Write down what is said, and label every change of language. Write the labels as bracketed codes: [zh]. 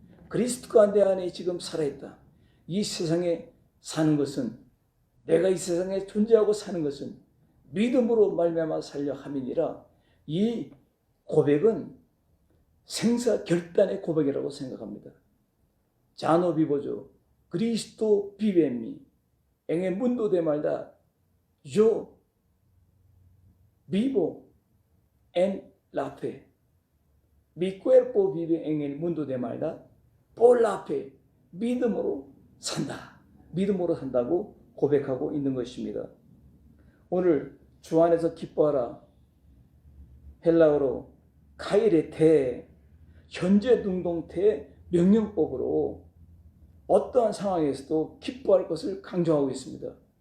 [ko] 그리스도가 내 안에 지금 살아있다. 이 세상에 사는 것은, 내가 이 세상에 존재하고 사는 것은 믿음으로 말미암아 살려 함이니라. 이 고백은 생사결단의 고백이라고 생각합니다. 자노 비보죠. 그리스도 비베미 [es] en el mundo de maldad yo vivo en la fe. Mi cuerpo vive en el mundo de maldad por la fe. [ko] 믿음으로 산다. 믿음으로 산다고 고백하고 있는 것입니다. 오늘 주 안에서 기뻐하라. 헬라어로 카이레테, 현재 능동태 명령법으로 어떠한 상황에서도 기뻐할 것을 강조하고 있습니다.